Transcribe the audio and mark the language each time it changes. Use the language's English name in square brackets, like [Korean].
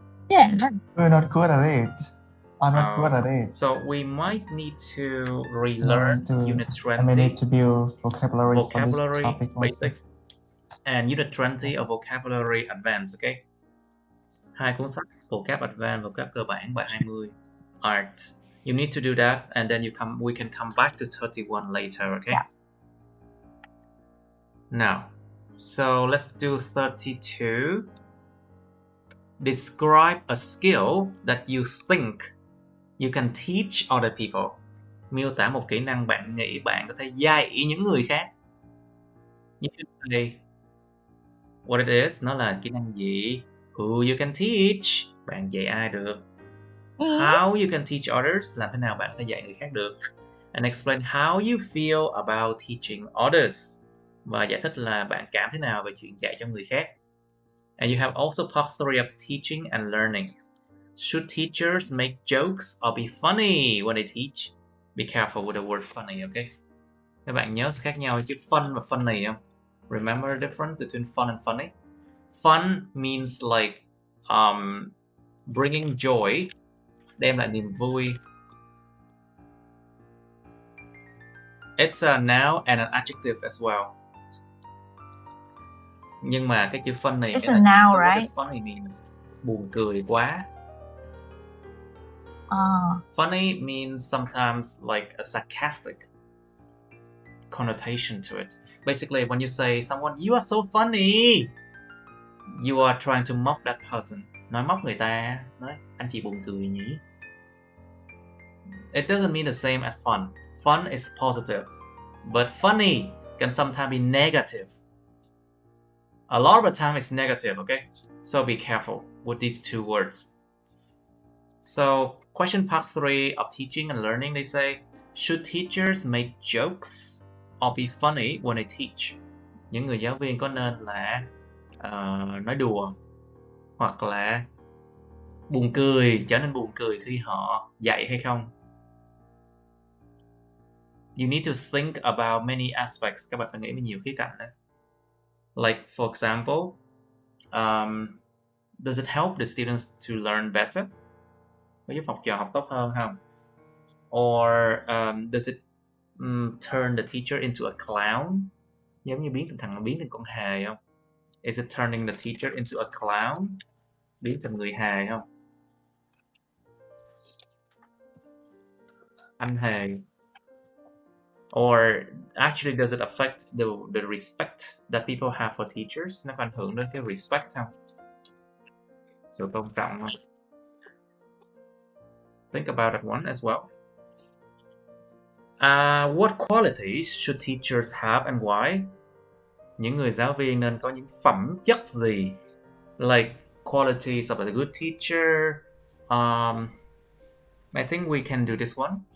[English] Yeah. You're not good at it. I'm not good at it. So we might need to relearn Unit 20. We need to build vocabulary for this topic basic and Unit 20 of Vocabulary Advanced, okay? [Vietnamese] 2 cuốn sách Vocab Advanced, Vocab cơ bản, bài 20 Art, [English] You need to do that, and then we can come back to 31 later, okay? Yeah. Now, so let's do 32. Describe a skill that you think you can teach other people. [Vietnamese] Miêu tả một kỹ năng bạn nghĩ bạn có thể dạy những người khác. [English] You should say what it is, [Vietnamese] nó là kỹ năng gì. [English] Who you can teach, [Vietnamese] bạn dạy ai được. [English] How you can teach others, [Vietnamese] làm thế nào bạn có thể dạy người khác được. [English] And explain how you feel about teaching others, [Vietnamese] và giải thích là bạn cảm thế nào về chuyện dạy cho người khác. [English] And you have also part 3 of teaching and learning. Should teachers make jokes or be funny when they teach? Be careful with the word funny, okay? [Vietnamese] Các bạn nhớ sự khác nhau chữ fun và funny không? [English] Remember the difference between fun and funny? Fun means like bringing joy, [Vietnamese] đem lại niềm vui. [English] It's a noun and an adjective as well. [Vietnamese] Nhưng mà cái chữ funny, [English] it's a noun, so right? What does funny means? [Vietnamese] Buồn cười quá. [English] Funny means sometimes like a sarcastic connotation to it. Basically, when you say someone, you are so funny, you are trying to mock that person. [Vietnamese] Nói móc người ta, nói anh chị buồn cười nhỉ. [English] It doesn't mean the same as fun. Fun is positive, but funny can sometimes be negative. A lot of the time it's negative, okay? So be careful with these two words. So, question part 3 of teaching and learning, they say, should teachers make jokes or be funny when they teach? [Vietnamese] Những người giáo viên có nên là nói đùa hoặc là buồn cười, trở nên buồn cười khi họ dạy hay không? [English] You need to think about many aspects. [Vietnamese] Các bạn phải nghĩ về nhiều khía cạnh đấy. [English] Like, for example, does it help the students to learn better? [Vietnamese] Có giúp học trò học tốt hơn không? [English] Or does it turn the teacher into a clown? [Vietnamese] Giống như biến thành con hề không? [English] Is it turning the teacher into a clown? [Vietnamese] Biến thành người hề không? Anh hề. [English] Or actually does it affect the respect that people have for teachers? [Vietnamese] Nó có ảnh hưởng đến cái respect không? Sự tôn trọng không? [English] Think about that one as well. What qualities should teachers have and why? [Vietnamese] Những người giáo viên nên có những phẩm chất gì? [English] Like qualities of a good teacher. I think we can do this one.